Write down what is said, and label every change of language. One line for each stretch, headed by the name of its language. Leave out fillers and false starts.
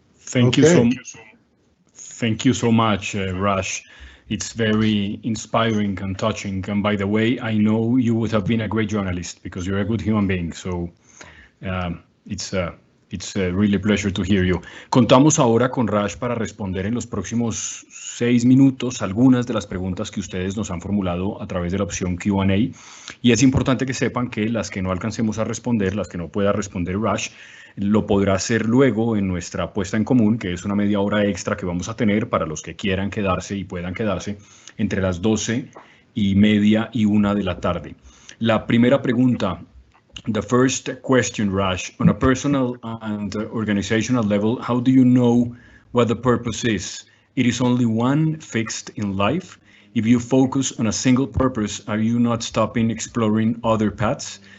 English: Thank you so much, Raj. It's very inspiring and touching. And by the way, I know you would have been a great journalist because you're a good human being. So it's a really pleasure to hear you.
Spanish: Contamos ahora con Raj para responder en los próximos 6 minutos algunas de las preguntas que ustedes nos han formulado a través de la opción Q&A. Y es importante que sepan que las que no alcancemos a responder, las que no pueda responder Raj, lo podrá hacer luego en nuestra puesta en común, que es una media hora extra que vamos a tener para los que quieran quedarse y puedan quedarse entre las 12:30 y 1 de la tarde. La primera pregunta,
English: the first question, Raj, on a personal and organizational level, how do you know what the purpose is? It is only one fixed in life. If you focus on a single purpose, are you not stopping exploring other paths?